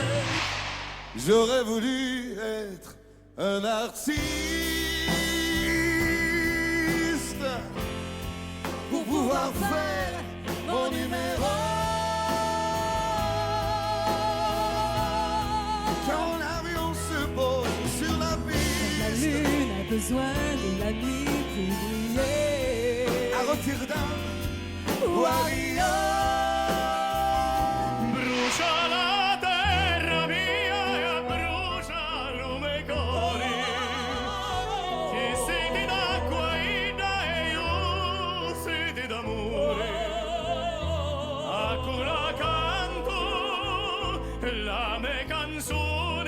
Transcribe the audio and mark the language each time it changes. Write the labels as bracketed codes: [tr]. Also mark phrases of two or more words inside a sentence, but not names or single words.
[fr] J'aurais voulu être un artiste pour pouvoir faire mon numéro. Quand l'avion se pose sur la piste, besoin de la nuit pour briller. À Rotterdam ou à Rio. [scn] Brucia la terra mia e brucia lume cori. Chi sete d'acqua e io sete d'amore. [it] Ancora canto la mia canzone.